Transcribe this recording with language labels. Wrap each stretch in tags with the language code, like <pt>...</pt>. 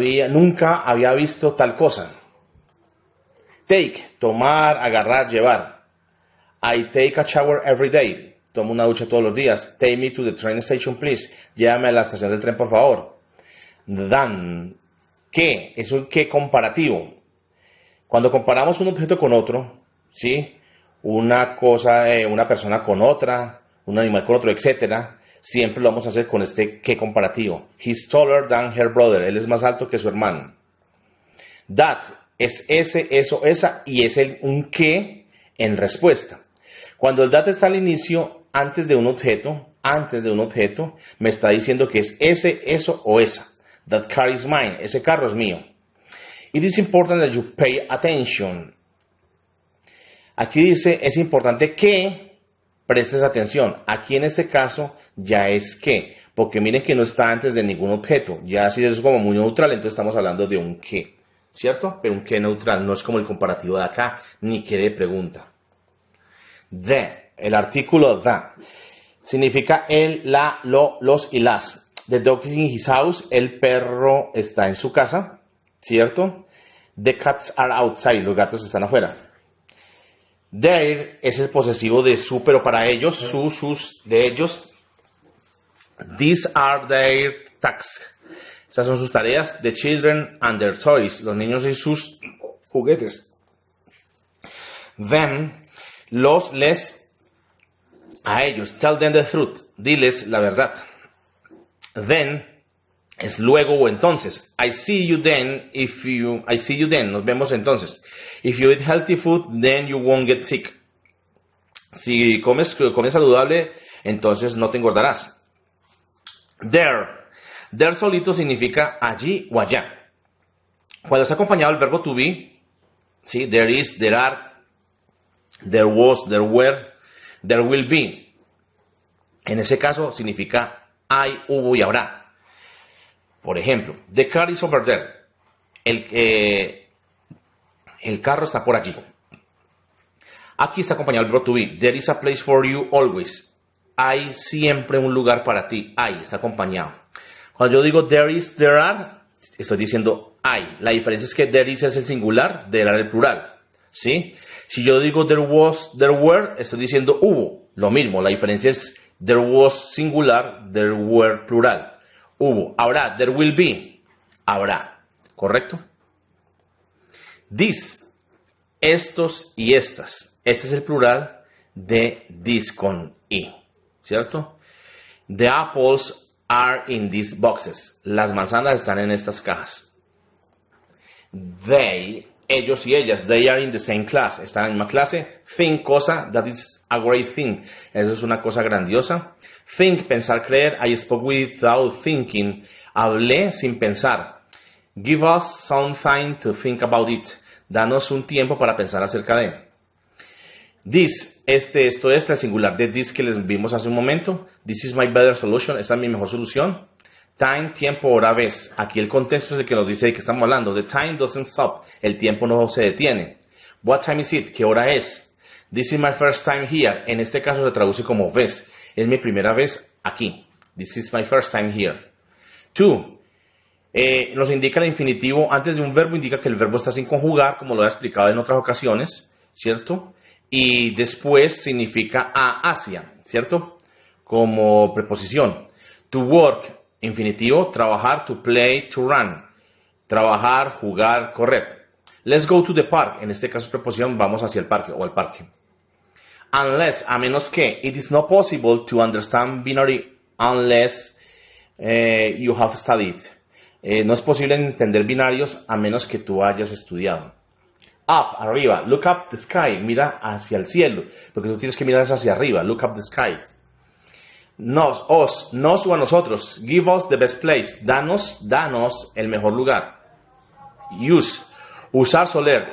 <es>Nunca había visto tal cosa. Take, tomar, agarrar, llevar.</es> <en>I take a shower every day.</en> <es>Tomo una ducha todos los días.</es> <en>Take me to the train station, please.</en> <es>Llévame a la estación del tren, por favor. Than, ¿qué? Es un qué comparativo. Cuando comparamos un objeto con otro, ¿sí? Una cosa, una persona con otra, un animal con otro, etcétera, siempre lo vamos a hacer con este qué comparativo.</es> <en>He's taller than her brother.</en> <es>Él es más alto que su hermano. That es ese, eso, esa, y es un qué en respuesta. Cuando el that está al inicio, antes de un objeto, me está diciendo que es ese, eso o esa.</es> <en>That car is mine.</en> <es>Ese carro es mío.</es> <en>It is important that you pay attention.</en> <es>Aquí dice, es importante que prestes atención. Aquí en este caso ya es que, porque miren que no está antes de ningún objeto. Ya si es como muy neutral, entonces estamos hablando de un qué, ¿cierto? Pero un qué neutral, no es como el comparativo de acá, ni qué de pregunta. El artículo the, significa el, la, lo, los y las.</es> <en>The dog is in his house,</en> <es>el perro está en su casa, ¿cierto?</es> <en>The cats are outside,</en> <es>los gatos están afuera. Their es el posesivo de su, pero para ellos, sus, de ellos.</es> <en>These are their tasks.</en> <es>Esas son sus tareas.</es> <en>The children and their toys,</en> <es>los niños y sus juguetes. Them, los, les, a ellos.</es> <en>Tell them the truth,</en> <es>diles la verdad. Then es luego o entonces.</es> <en>I see you then,</en> <es>nos vemos entonces.</es> <en>If you eat healthy food, then you won't get sick.</en> <es>Si comes saludable, entonces no te engordarás. There solito significa allí o allá. Cuando está acompañado del verbo to be, ¿sí?</es> <en>There is, there are, there was, there were, there will be.</en> <es>En ese caso significa hay, hubo y habrá. Por ejemplo,</es> <en>the car is over there.</en> <es>El carro está por allí. Aquí está acompañado el verbo to be.</es> <en>There is a place for you always.</en> <es>Hay siempre un lugar para ti. Hay, está acompañado. Cuando yo digo there is, there are, estoy diciendo hay. La diferencia es que there is es el singular, there are el plural. ¿Sí? Si yo digo there was, there were, estoy diciendo hubo. Lo mismo, la diferencia es there was singular, there were plural. Hubo. Habrá, there will be. Habrá. ¿Correcto? This, estos y estas. Este es el plural de this con i. ¿Cierto?</es> <en>The apples are in these boxes.</en> <es>Las manzanas están en estas cajas. They, ellos y ellas,</es> <en>they are in the same class.</en> <es>Están en la misma clase. Think, cosa, that is a great thing. Eso es una cosa grandiosa. Think, pensar, creer.</es> <en>I spoke without thinking.</en> <es>Hablé sin pensar.</es> <en>Give us some time to think about it.</en> <es>Danos un tiempo para pensar acerca de. This, esto, el singular de this que les vimos hace un momento.</es> <en>This is my better solution.</en> <es>Esta es mi mejor solución. Time, tiempo, hora, vez. Aquí el contexto es el que nos dice de qué estamos hablando.</es> <en>The time doesn't stop.</en> <es>El tiempo no se detiene.</es> <en>What time is it?</en> <es>¿Qué hora es?</es> <en>This is my first time here.</en> <es>En este caso se traduce como vez. Es mi primera vez aquí.</es> <en>This is my first time here.</en> <es>To. Nos indica el infinitivo. Antes de un verbo indica que el verbo está sin conjugar, como lo he explicado en otras ocasiones, ¿cierto? Y después significa hacia, ¿cierto? Como preposición. To work, infinitivo, trabajar, to play, to run. Trabajar, jugar, correr.</es> <en>Let's go to the park.</en> <es>En este caso preposición, vamos hacia el parque o al parque.</es> <en>Unless,</en> <es>a menos que,</es> <en>it is not possible to understand binary unless you have studied.</en> <es>No es posible entender binarios a menos que tú hayas estudiado. Up, arriba.</es> <en>Look up the sky.</en> <es>Mira hacia el cielo. Porque tú tienes que mirar hacia arriba.</es> <en>Look up the sky.</en> <es>Nos o a nosotros.</es> <en>Give us the best place.</en> <es>Danos el mejor lugar.</es> <en>Use. Usar, soler.</en>